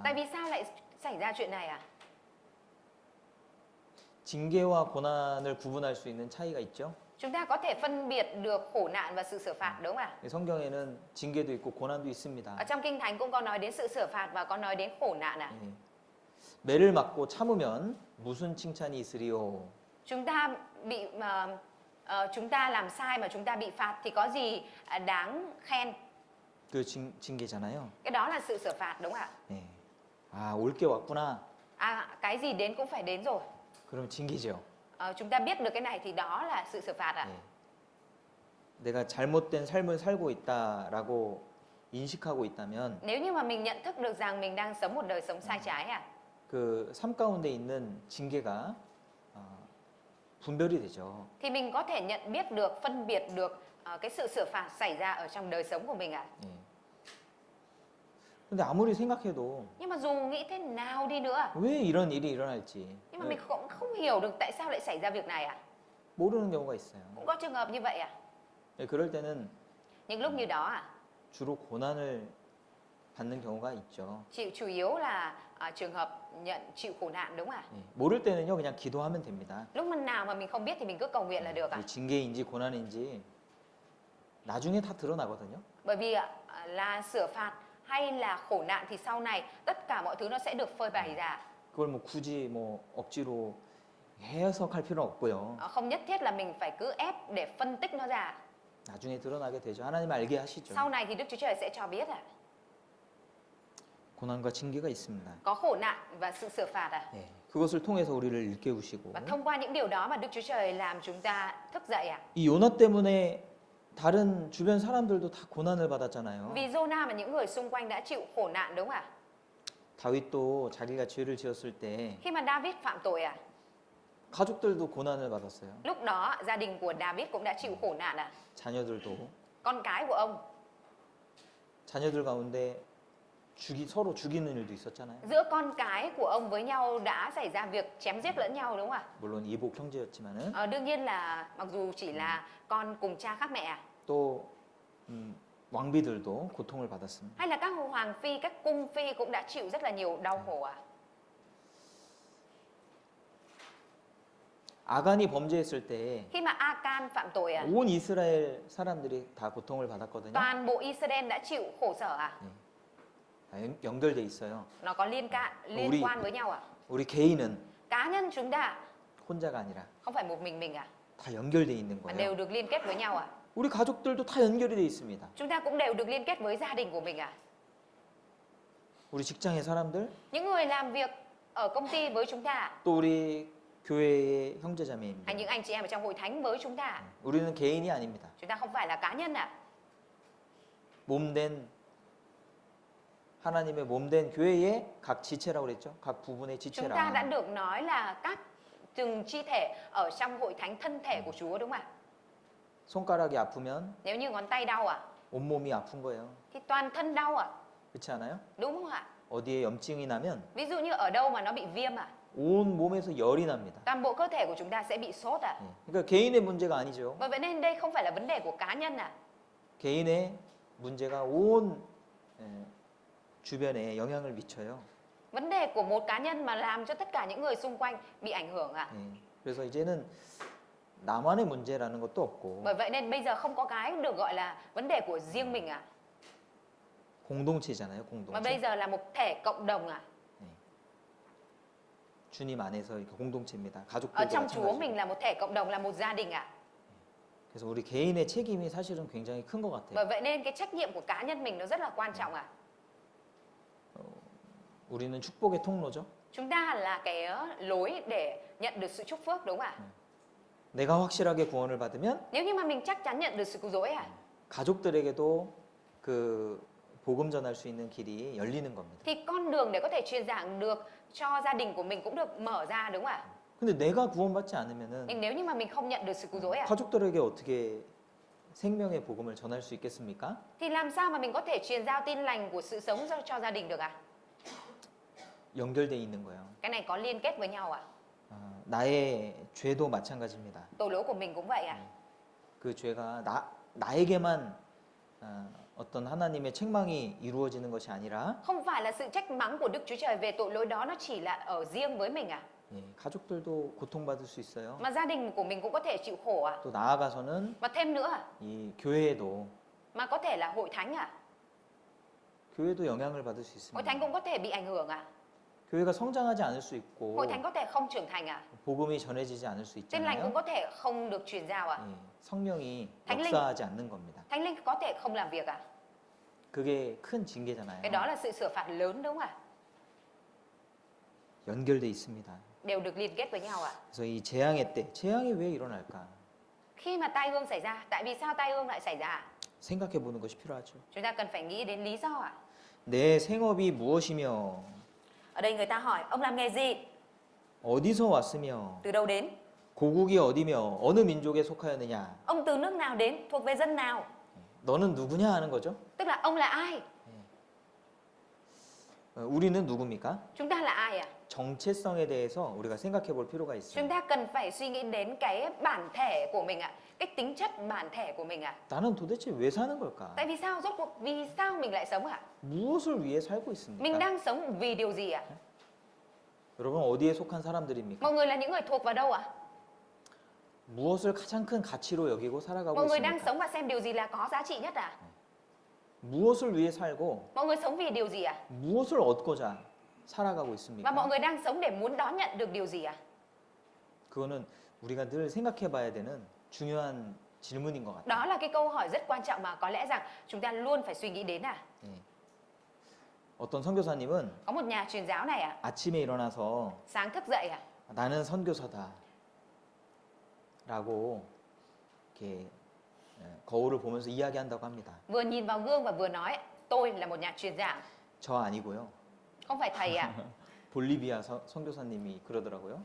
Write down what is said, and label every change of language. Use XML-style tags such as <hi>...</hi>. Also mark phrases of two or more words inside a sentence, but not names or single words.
<vi>Tại vì sao lại xảy ra chuyện này ạ?</vi> <ko>징계와 고난을 구분할 수 있는 차이가 있죠.</ko> <vi>Chúng ta có thể phân biệt được khổ nạn và sự sửa phạt đúng không ạ?</vi> <ko>성경에는 징계도 있고 고난도 있습니다.</ko> <vi>Ở trong Kinh Thánh cũng có nói đến sự sửa phạt và có nói đến khổ nạn ạ.</vi> <ko>예. 매를 맞고 참으면 무슨 칭찬이 있으리요?</ko> <vi>Chúng ta bị chúng ta làm sai mà chúng ta bị phạt thì có gì đáng khen?</vi> <ko>그 징계잖아요.</ko> <vi>Cái đó là sự sửa phạt đúng không ạ?</vi> <ko>예. 아, 올 게 왔구나.</ko> <vi>Cái gì đến cũng phải đến rồi.</vi> <ko>그럼 징계죠.</ko> <vi>Chúng ta biết được cái này thì đó là sự sửa phạt ạ.</vi> <ko>예. 내가 잘못된 삶을 살고 있다라고 인식하고 있다면</ko> <vi>Nếu như mà mình nhận thức được rằng mình đang sống một đời sống sai trái ạ,</vi> <ko>그 삶 가운데 있는 징계가 분별이 되죠.</ko> <vi>thì mình có thể nhận biết được, phân biệt được cái sự sửa phạt xảy ra ở trong đời sống của mình ạ.</vi> <ko>예. 근데 아무리 생각해도</ko> <vi>Nhưng mà dù nghĩ thế nào đi nữa,</vi> <ko>왜 이런 일이 일어날지</ko> <vi>nhưng mà mình cũng không hiểu được tại sao lại xảy ra việc này ạ.</vi> <ko>모르는 경우가 있어요.</ko> <vi>Cũng có trường hợp như vậy ạ.</vi> <ko>예, 그럴 때는</ko> <vi>Những lúc như đó ạ,</vi> <ko>주로 고난을 받는 경우가 있죠.</ko> <vi>chủ yếu là trường hợp nhận chịu khổ nạn đúng không ạ?</vi> <ko>예, 모를 때는요 그냥 기도하면 됩니다.</ko> <vi>Lúc nào mà mình không biết thì mình cứ cầu nguyện là được ạ.</vi> <ko>이 징계인지 고난인지 나중에 다 드러나거든요.</ko> <vi>Bởi vì là sửa phạt hay là khổ nạn thì sau này tất cả mọi thứ nó sẽ được phơi bày ra.</vi> <ko>그걸 뭐 굳이 뭐 억지로 해석할 필요는 없고요.</ko> <vi>Không nhất thiết là mình phải cứ ép để phân tích nó ra.</vi> <ko>나중에 드러나게 되죠. 하나님 알게 하시죠.</ko> <vi>Sau này thì Đức Chúa Trời sẽ cho biết ạ.</vi> <ko>고난과 징계가 있습니다.</ko> <vi>Có khổ nạn và sự sửa phạt ạ.</vi> <ko>예, 그것을 통해서 우리를 일깨우시고</ko> <vi>Và thông qua những điều đó mà Đức Chúa Trời làm chúng ta thức dậy ạ.</vi> <ko>이 요나 때문에 다른 주변 사람들도 다 고난을 받았잖아요.</ko> <vi>Vì Giô-na mà những người xung quanh đã chịu khổ nạn đúng không ạ?</vi> <ko>다윗도 자기가 죄를 지었을 때</ko> <vi>Khi mà David phạm tội</vi> <ko>가족들도 고난을 받았어요.</ko> <vi>lúc đó gia đình của David cũng đã chịu khổ nạn</vi> <ko>자녀들도.</ko> <vi>Con cái của ông,</vi> <ko>자녀들 가운데 서로 죽이는 일도 있었잖아요.</ko> <vi>giữa con cái của ông với nhau đã xảy ra việc chém giết lẫn nhau đúng không</vi> <ko>물론 이복 형제였지만은</ko> <vi>Đương nhiên là mặc dù chỉ là con cùng cha khác mẹ</vi> <ko>또 왕비들도 고통을 받았습니다.</ko> <vi>hay là các hoàng phi, các cung phi cũng đã chịu rất là nhiều đau khổ</vi> <ko>아간이 범죄했을 때</ko> <vi>Khi mà Akan phạm tội</vi> <ko>온 이스라엘 사람들이 다 고통을 받았거든요.</ko> <vi>toàn bộ Israel đã chịu khổ sở</vi> <ko>다 연결돼 있어요.</ko> <vi>Nó có liên quan với nhau</vi> <ko>우리 개인은</ko> <vi>Cá nhân chúng ta</vi> <ko>혼자가 아니라</ko> <vi>không phải một mình</vi> <ko>다 연결돼 있는</ko> <vi>mà</vi> <ko>거예요.</ko> <vi>đều được liên kết với nhau</vi> <ko>우리 가족들도 다 연결이 돼 있습니다.</ko> <vi>Chúng ta cũng đều được liên kết với gia đình của mình</vi> <ko>우리 직장의 사람들,</ko> <vi>Những người làm việc ở công ty với chúng ta</vi> <ko>또 우리 교회의 형제자매입니다.</ko> <vi>hay những anh chị em ở trong hội thánh với chúng ta</vi> <ko>우리는 개인이 아닙니다.</ko> <vi>Chúng ta không phải là cá nhân</vi> <ko>몸된 하나님의 몸된 교회의 각 지체라고 그랬죠. 각 부분의</ko> <vi>Chúng ta đã</vi> <ko>지체라.</ko> <vi>được nói là các từng chi thể ở trong hội thánh thân thể của Chúa đúng không ạ?</vi> <ko>손가락이 아프면</ko> <vi>Nếu như ngón tay đau</vi> <ko>온몸이 아픈 거예요.</ko> <vi>thì toàn thân đau</vi> <ko>그렇지 않아요?</ko> <vi>đúng không ạ?</vi> <ko>어디에 염증이 나면</ko> <vi>Ví dụ như ở đâu mà nó bị viêm</vi> <ko>온 몸에서 열이 납니다.</ko> <vi>toàn bộ cơ thể của chúng ta sẽ bị sốt</vi> <ko>예. 그러니까 개인의 문제가 아니죠.</ko> <vi>Bởi vậy nên đây không phải là vấn đề của cá nhân</vi> <ko>개인의 문제가 온 주변에 영향을 미쳐요.</ko> <vi>Vấn đề của một cá nhân mà làm cho tất cả những người xung quanh bị ảnh hưởng</vi> <ko>예. 그래서 이제는 나만의 문제라는 것도 없고</ko> <vi>Bởi vậy nên bây giờ không có cái được gọi là vấn đề của riêng mình</vi> <ko>공동체잖아요.</ko> <vi>Mà bây</vi> <ko>공동체.</ko> <vi>giờ là một thể cộng đồng</vi> <ko>주님 안에서 이렇게 공동체입니다.</ko> <vi>Ở</vi> <ko>가족들도</ko> <vi>trong Chúa</vi> <ko>마찬가지고.</ko> <vi>mình là một thể cộng đồng, là một gia đình</vi> <ko>그래서 우리 개인의 책임이 사실은 굉장히 큰 것 같아요.</ko> <vi>Bởi vậy nên cái trách nhiệm của cá nhân mình nó rất là quan trọng</vi> <ko>우리는 축복의 통로죠.</ko> <vi>Chúng ta là cái lối để nhận được sự chúc phước đúng không ạ?</vi> <ko>내가 확실하게 구원을 받으면</ko> <vi>Nếu như mà mình chắc chắn nhận được sự cứu rỗi</vi> <ko>가족들에게도 그 복음 전할 수 있는 길이 열리는 겁니다.</ko> <vi>thì con đường để có thể truyền giảng được cho gia đình của mình cũng được mở ra đúng không ạ?</vi> <ko>근데 내가 구원받지 않으면은</ko> <vi>Nhưng nếu như mà mình không nhận được sự cứu rỗi</vi> <ko>가족들에게 어떻게 생명의 복음을 전할 수 있겠습니까?</ko> <vi>thì làm sao mà mình có thể truyền giao tin lành của sự sống cho gia đình được</vi> <ko>연결돼 있는 거예요.</ko> <vi>Cái này có liên kết với nhau</vi> <ko>나의 죄도 마찬가지입니다.</ko> <vi>Tội lỗi của mình cũng vậy</vi> <ko>그 죄가 나에게만 어떤 하나님의 책망이 이루어지는 것이 아니라</ko> <vi>Không phải là sự trách mắng của Đức Chúa Trời về tội lỗi đó nó chỉ là ở riêng với mình</vi> <ko>예, 가족들도 고통받을 수 있어요.</ko> <vi>Mà gia đình của mình cũng có thể chịu khổ</vi> <ko>또 나아가서는</ko> <vi>Và thêm nữa</vi> <ko>이 교회에도</ko> <vi>mà có thể là hội thánh</vi> <ko>교회도 영향을 받을 수</ko> <vi>Hội thánh</vi> <ko>있습니다.</ko> <vi>cũng có thể bị ảnh hưởng</vi> <ko>교회가 성장하지 않을 수 있고</ko> <vi>Hội thánh có thể không trưởng thành</vi> <ko>복음이 전해지지 않을 수</ko> <vi>Tin lành cũng</vi> <ko>있잖아요.</ko> <vi>có thể không được truyền giao</vi> <ko>예, 성령이</ko> <vi>thánh linh.</vi> <ko>역사하지 않는 겁니다.</ko> <vi>Thánh linh có thể không làm việc</vi> <ko>그게 큰 징계잖아요.</ko> <vi>Cái đó là sự sửa phạt lớn đúng không</vi> <ko>연결돼 있습니다.</ko> <vi>Đều được liên kết với nhau</vi> <ko>그래서 이 재앙의 때, 재앙이 왜 일어날까?</ko> <vi>Khi mà tai ương xảy ra, tại vì sao tai ương lại xảy ra</vi> <ko>생각해 보는 것이 필요하죠.</ko> <vi>Chúng ta cần phải nghĩ đến lý do</vi> <ko>내 생업이 무엇이며</ko> <vi>Ở đây người ta hỏi ông làm nghề gì,</vi> <ko>어디서 왔으며</ko> <vi>từ đâu đến,</vi> <ko>고국이 어디며 어느 민족에 속하였느냐?</ko> <vi>ông từ nước nào đến, thuộc về dân nào,</vi> <ko>너는 누구냐 하는 거죠.</ko> <vi>tức là ông là ai,</vi> <ko>우리는 누굽니까?</ko> <vi>chúng ta là ai</vi> <ko>정체성에 대해서 우리가 생각해 볼 필요가</ko> <vi>Chúng</vi> <ko>있어요.</ko> <vi>ta cần phải suy nghĩ đến cái bản thể của mình cái tính chất bản thể của mình</vi> <ko>나는 도대체 왜 사는 걸까?</ko> <vi>Tại vì sao, rốt cuộc vì sao mình lại sống</vi> <ko>무엇을 위해 살고</ko> <vi>Mình</vi> <ko>있습니까?</ko> <vi>đang sống vì điều gì</vi> <ko>여러분 어디에 속한 사람들입니까?</ko> <vi>Mọi người là những người thuộc vào đâu</vi> <ko>무엇을 가장 큰 가치로 여기고 살아가고</ko> <vi>Mọi người đang</vi> <ko>있습니까?</ko> <vi>sống và xem điều gì là có giá trị nhất</vi> <ko>무엇을 위해 살고</ko> <vi>Mọi người sống vì điều gì</vi> <ko>무엇을 얻고자 살아가고</ko> <vi>Và</vi> <ko>있습니까?</ko> <vi>mọi người đang sống để muốn đón nhận được điều gì</vi> <ko>그거는 우리가 늘 생각해 봐야 되는 중요한 질문인 것 같아요.</ko> <vi>Đó là cái câu hỏi rất quan trọng mà có lẽ rằng chúng ta luôn phải suy nghĩ đến</vi> <ko>예. 어떤 선교사님은</ko> <vi>Có một nhà truyền giáo này</vi> <ko>아침에 일어나서</ko> <vi>sáng thức dậy</vi> <ko>나는 선교사다 라고 이렇게 거울을 보면서 이야기한다고 합니다.</ko> <vi>vừa nhìn vào gương và vừa nói tôi là một nhà truyền giảng.</vi> <ko>저 아니고요.</ko> <vi>Không phải thầy ạ.</vi> <ko>볼리비아 선교사님이 그러더라고요.</ko>